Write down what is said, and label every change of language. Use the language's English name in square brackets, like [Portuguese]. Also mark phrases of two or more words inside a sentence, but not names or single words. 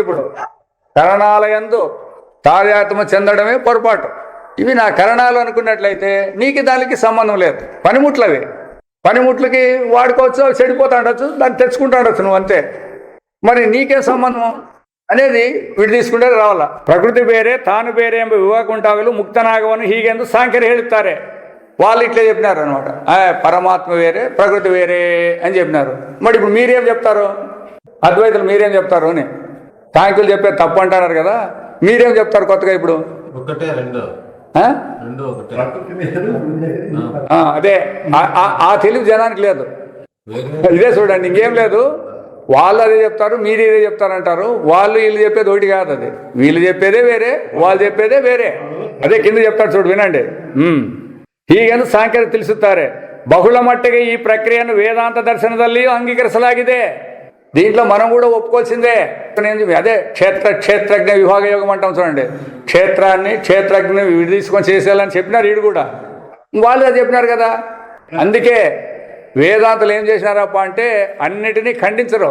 [Telugu] ఇప్పుడు కరణాలయందు తాదాత్మ్యం చెందడమే పొరపాటు. ఇవి నా కరణాలు అనుకున్నట్లయితే నీకు దానికి సంబంధం లేదు. పనిముట్లవి, పనిముట్లకి వాడుకోవచ్చు, చెడిపోతా ఉండొచ్చు, దాన్ని తెచ్చుకుంటా ఉండొచ్చు నువ్వు, అంతే. మరి నీకే సంబంధం అనేది వీడు తీసుకుంటే రావాల. [Kannada] ಪ್ರಕೃತಿ ಬೇರೆ ತಾನು ಬೇರೆ ಎಂಬ ವಿವೇಕ ಉಂಟಾಗಲು ಮುಕ್ತನಾಗವನು ಹೀಗೆಂದು ಸಾಂಖ್ಯರು ಹೇಳುತ್ತಾರೆ. [Telugu] వాళ్ళు ఇట్లా చెప్పినారు అనమాట. పరమాత్మ వేరే ప్రకృతి వేరే అని చెప్పినారు. మరి ఇప్పుడు మీరేం చెప్తారు? అద్వైతులు మీరేం చెప్తారు అని సాంఖ్యులు చెప్పే తప్పు అంటున్నారు కదా, మీరేం చెప్తారు కొత్తగా ఇప్పుడు? అదే ఆ తెలివి జనానికి లేదు. ఇదే చూడండి, ఇంకేం లేదు. వాళ్ళు అదే చెప్తారు, మీరు ఇదే చెప్తారంటారు. వాళ్ళు వీళ్ళు చెప్పేది ఒకటి కాదు, అది వీళ్ళు చెప్పేదే వేరే, వాళ్ళు చెప్పేదే వేరే. అదే కింద చెప్తారు చూడు, వినండి. [Kannada] ಹೀಗೆಂದು ಸಾಂಖ್ಯರು ತಿಳಿಸುತ್ತಾರೆ. ಬಹುಳ ಮಟ್ಟಿಗೆ ಈ ಪ್ರಕ್ರಿಯೆಯನ್ನು ವೇದಾಂತ ದರ್ಶನದಲ್ಲಿಯೂ ಅಂಗೀಕರಿಸಲಾಗಿದೆ. [Telugu] దీంట్లో మనం కూడా ఒప్పుకోవాల్సిందే. అదే క్షేత్రజ్ఞ విభాగ యోగం అంటాం చూడండి. క్షేత్రాన్ని క్షేత్రజ్ఞ తీసుకొని చేసేయాలని చెప్పినారు వీడు కూడా, వాళ్ళు అది చెప్పినారు కదా. అందుకే వేదాంతులు ఏం చేసినారప్ప అంటే అన్నిటినీ ఖండించరు.